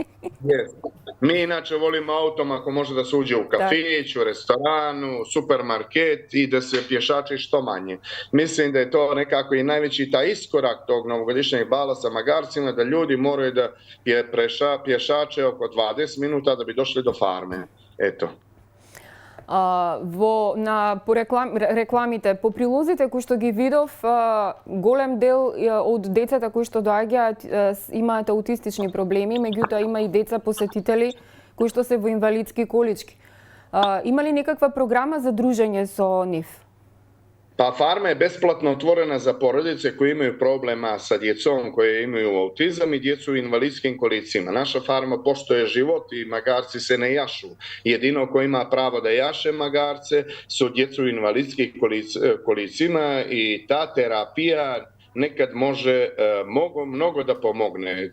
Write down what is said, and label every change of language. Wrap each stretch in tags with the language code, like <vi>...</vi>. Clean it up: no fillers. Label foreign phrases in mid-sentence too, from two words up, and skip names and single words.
<sr>Mi inače volimo autom ako može da se uđe u kafić, u restoranu, supermarket i da se pješači što manje. Mislim da je to nekako i najveći taj iskorak tog novogodišnjeg bala sa magarcima, da ljudi moraju da pješače oko 20 minuta da bi došli do farme. Eto.</sr> <mk>По рекламите, по прилозите кои што ги видов, голем дел од децата кои што доаѓаат имаат аутистични проблеми, меѓутоа има и деца посетители кои што се во инвалидски колички. Има ли некаква програма за дружење со нив?</mk> <sr>Pa farma je besplatno otvorena za porodice koje imaju problema sa djecom koje imaju autizam i djecu u invalidskim kolicima. Naša farma poštuje život i magarci se ne jašu. Jedino ko ima pravo da jaše magarce su djecu u invalidskim kolicima i ta terapija nekad može mnogo da pomogne.</sr>